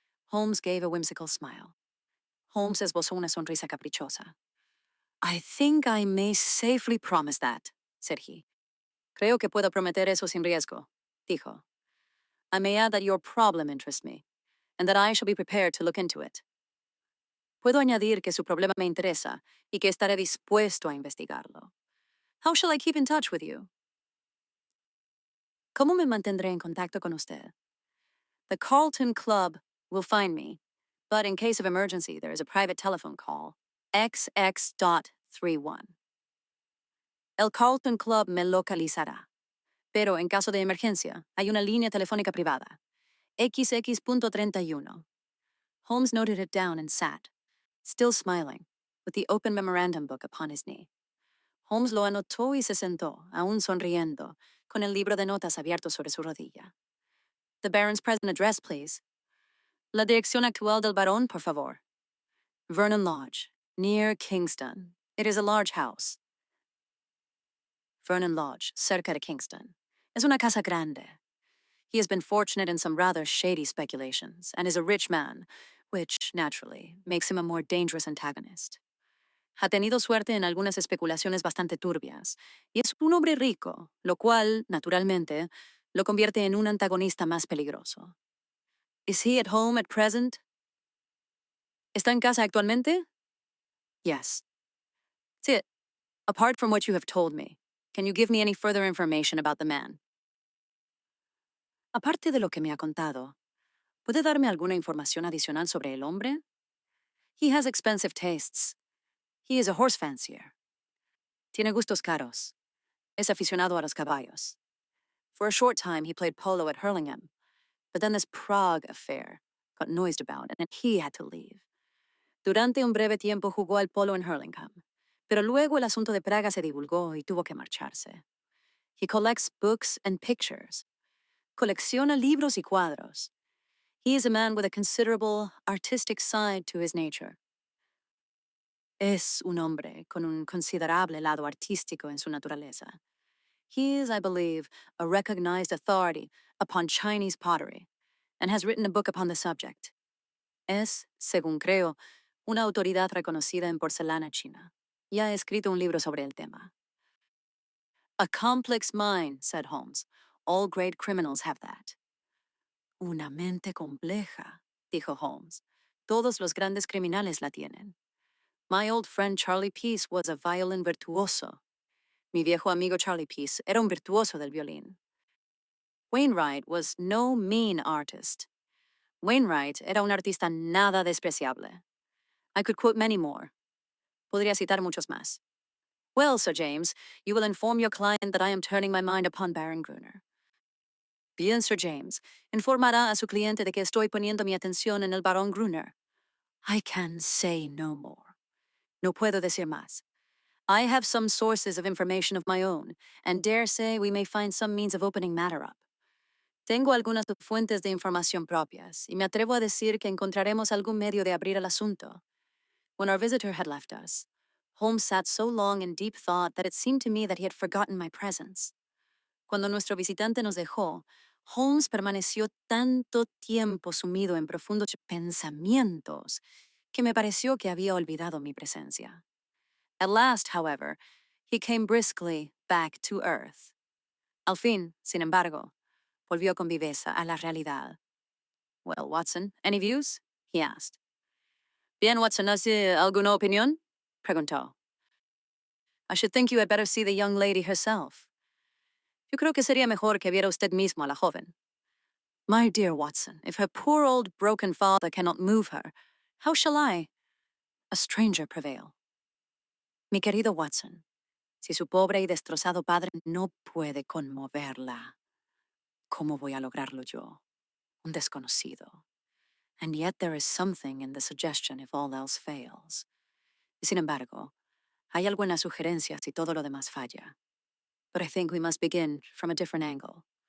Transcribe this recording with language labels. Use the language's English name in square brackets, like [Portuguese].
[English] Holmes gave a whimsical smile. [Spanish] Holmes esbozó una sonrisa caprichosa. [English] I think I may safely promise that, said he. [Spanish] Creo que puedo prometer eso sin riesgo, dijo. [English] I may add that your problem interests me, and that I shall be prepared to look into it. [Spanish] Puedo añadir que su problema me interesa y que estaré dispuesto a investigarlo. [English] How shall I keep in touch with you? [Spanish] ¿Cómo me mantendré en contacto con usted? [English] The Carlton Club will find me, but in case of emergency, there is a private telephone call, XX.31. [Spanish] El Carlton Club me localizará, pero en caso de emergencia, hay una línea telefónica privada, XX.31. [English] Holmes noted it down and sat, still smiling, with the open memorandum book upon his knee. [Spanish] Holmes lo anotó y se sentó, aún sonriendo, con el libro de notas abierto sobre su rodilla. [English] The Baron's present address, please. [Spanish] La dirección actual del Barón, por favor. [English] Vernon Lodge, near Kingston. It is a large house. [Spanish] Vernon Lodge, cerca de Kingston. Es una casa grande. [English] He has been fortunate in some rather shady speculations, and is a rich man, which, naturally, makes him a more dangerous antagonist. [Spanish] Ha tenido suerte en algunas especulaciones bastante turbias, y es un hombre rico, lo cual, naturalmente, lo convierte en un antagonista más peligroso. [English] Is he at home at present? [Spanish] ¿Está en casa actualmente? [English] Yes. That's it. Apart from what you have told me, can you give me any further information about the man? [Spanish] Aparte de lo que me ha contado, ¿puede darme alguna información adicional sobre el hombre? [English] He has expensive tastes. He is a horse fancier. [Spanish] Tiene gustos caros. Es aficionado a los caballos. [English] For a short time, he played polo at Hurlingham, but then this Prague affair got noised about, and he had to leave. [Spanish] Durante un breve tiempo jugó al polo en Hurlingham, pero luego el asunto de Praga se divulgó y tuvo que marcharse. [English] He collects books and pictures. [Spanish] Colecciona libros y cuadros. [English] He is a man with a considerable artistic side to his nature. [Spanish] Es un hombre con un considerable lado artístico en su naturaleza. [English] He is, I believe, a recognized authority upon Chinese pottery, and has written a book upon the subject. [Spanish] Es, según creo, una autoridad reconocida en porcelana china, y ha escrito un libro sobre el tema. [English] A complex mind, said Holmes. All great criminals have that. [Spanish] Una mente compleja, dijo Holmes. Todos los grandes criminales la tienen. [English] My old friend Charlie Peace was a violin virtuoso. [Spanish] Mi viejo amigo Charlie Peace era un virtuoso del violín. [English] Wainwright was no mean artist. [Spanish] Wainwright era un artista nada despreciable. [English] I could quote many more. [Spanish] Podría citar muchos más. [English] Well, Sir James, you will inform your client that I am turning my mind upon Baron Gruner. [Spanish] Bien, Sir James, informará a su cliente de que estoy poniendo mi atención en el Barón Gruner. [English] I can say no more. [Spanish] No puedo decir más. [English] I have some sources of information of my own, and dare say we may find some means of opening matter up. [Spanish] Tengo algunas fuentes de información propias, y me atrevo a decir que encontraremos algún medio de abrir el asunto. [English] When our visitor had left us, Holmes sat so long in deep thought that it seemed to me that he had forgotten my presence. [Spanish] Cuando nuestro visitante nos dejó, Holmes permaneció tanto tiempo sumido en profundos pensamientos que me pareció que había olvidado mi presencia. [English] At last, however, he came briskly back to earth. [Spanish] Al fin, sin embargo, volvió con viveza a la realidad. [English] Well, Watson, any views? He asked. [Spanish] Bien, Watson, ¿hace alguna opinión? Preguntó. [English] I should think you had better see the young lady herself. [Spanish] Yo creo que sería mejor que viera usted mismo a la joven. [English] My dear Watson, if her poor old broken father cannot move her, how shall I, a stranger, prevail? [Spanish] Mi querido Watson, si su pobre y destrozado padre no puede conmoverla, ¿cómo voy a lograrlo yo, un desconocido? [English] And yet there is something in the suggestion if all else fails. [Spanish] Sin embargo, Hay algunas sugerencias y todo lo demás falla. [English] But I think we must begin from a different angle.